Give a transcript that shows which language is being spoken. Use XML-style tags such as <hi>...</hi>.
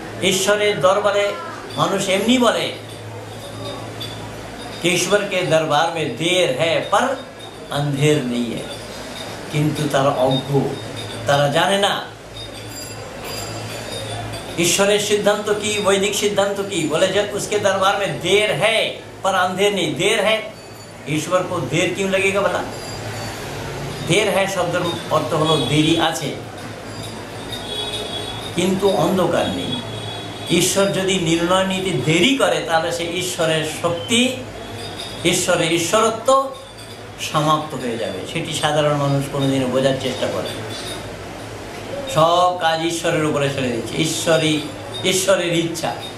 <bn>ঈশ্বরের দরবারে মানুষ এমনি বলে कि</bn> <hi>ईश्वर के दरबार में देर है पर अंधेर नहीं है।</hi> <bn>কিন্তু তারা অজ্ঞ, তারা জানে না ঈশ্বরের সিদ্ধান্ত কি, বৈদিক সিদ্ধান্ত কি। বলে যে</bn> <hi>उसके दरबार में देर है पर अंधेर नहीं। देर है, ईश्वर को देर क्यों लगेगा</hi> <bn>বলা?</bn> <hi>देर है</hi> <bn>শব্দের অর্থ হলো দেরি আছে, কিন্তু অন্ধকার নেই। ঈশ্বর যদি নির্ণয় নিতে দেরি করে তাহলে সে ঈশ্বরের শক্তি, ঈশ্বরের ঈশ্বরত্ব সমাপ্ত হয়ে যাবে। সেটি সাধারণ মানুষ কোনোদিনও বোঝার চেষ্টা করে। সব কাজ ঈশ্বরের উপরে ছেড়ে দিচ্ছে। ঈশ্বরের ইচ্ছা।</bn>